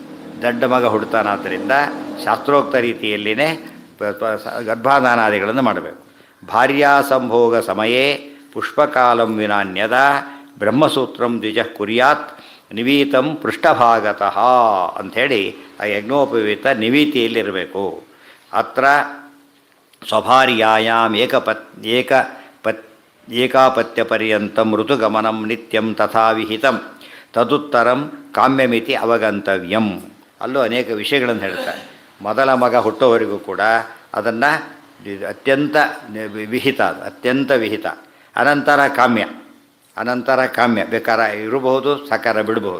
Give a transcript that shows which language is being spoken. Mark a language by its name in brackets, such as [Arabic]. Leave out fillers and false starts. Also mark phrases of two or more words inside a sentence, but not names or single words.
[Kannada] ದಡ್ಡ ಮಗ ಹುಡ್ತಾನಾದ್ದರಿಂದ ಶಾಸ್ತ್ರೋಕ್ತ ರೀತಿಯಲ್ಲಿಯೇ ಗರ್ಭಾಧಾನಾದಿಗಳನ್ನು ಮಾಡಬೇಕು. [Sanskrit] ಭಾರ್ಯಾ ಸಂಭೋಗ ಸಮಯೇ ಪುಷ್ಪಕಾಲಂ ವಿನಾನ್ಯದ ಬ್ರಹ್ಮಸೂತ್ರಂ ದ್ವಿಜ ಕುರ್ಯಾತ್ ನಿವೀತಂ ಪೃಷ್ಠಭಾಗತಃ [Kannada] ಅಂಥೇಳಿ ಆ ಯಜ್ಞೋಪವೀತ ನಿವೀತಿಯಲ್ಲಿರಬೇಕು. [Sanskrit] ಅತ್ರ ಸ್ವಭಾರ್ಯಾಯಾಮ್ ಏಕಾಪತ್ಯ ಪರ್ಯಂತಂ ಋತುಗಮನಂ ನಿತ್ಯಂ ತಥಾ ವಿಹಿತಂ ತದುತ್ತರಂ ಕಾಮ್ಯಮಿತಿ ಅವಗಂತವ್ಯಂ. [Kannada] ಅಲ್ಲೂ ಅನೇಕ ವಿಷಯಗಳನ್ನು ಹೇಳ್ತಾರೆ. ಮೊದಲ ಮಗ ಹುಟ್ಟೋವರೆಗೂ ಕೂಡ ಅದನ್ನು ಅತ್ಯಂತ ವಿಹಿತ, ಅತ್ಯಂತ ವಿಹಿತ. ಅನಂತರ ಕಾಮ್ಯ, ಅನಂತರ ಕಾಮ್ಯ ಬೇಕಾದ್ರೆ ಇರಬಹುದು, ಸಾಕಾರ ಬಿಡಬಹುದು.